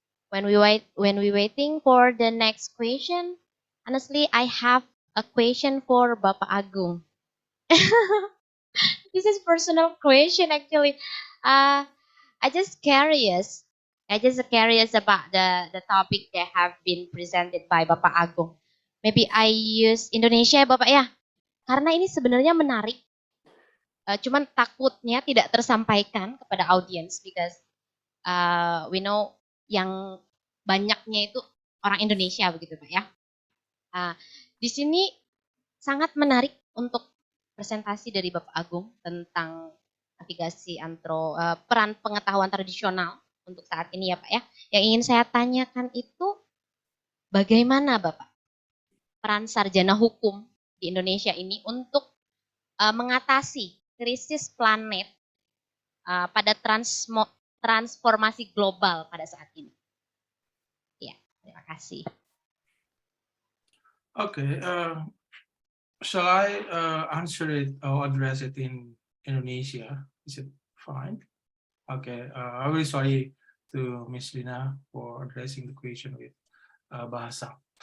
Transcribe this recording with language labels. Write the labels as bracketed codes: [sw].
[en] When we waiting for the next question, honestly, I have a question for Bapak Agung. This is personal question actually. I just curious about the topic that have been presented by Bapak Agung. Maybe I use Indonesia [id] Bapak ya. Karena ini sebenarnya menarik. Cuman takutnya tidak tersampaikan kepada audience [en] because we know [id] yang banyaknya itu orang Indonesia begitu Pak ya. Di sini sangat menarik untuk presentasi dari Bapak Agung tentang navigasi peran pengetahuan tradisional untuk saat ini ya Pak ya. Yang ingin saya tanyakan itu bagaimana Bapak peran sarjana hukum di Indonesia ini untuk mengatasi krisis planet pada transformasi global pada saat ini. Ya, terima kasih. [en] Okay, shall I answer it or address it in Indonesia? Is it fine? Okay, I'm really sorry to Miss Lina for addressing the question with bahasa.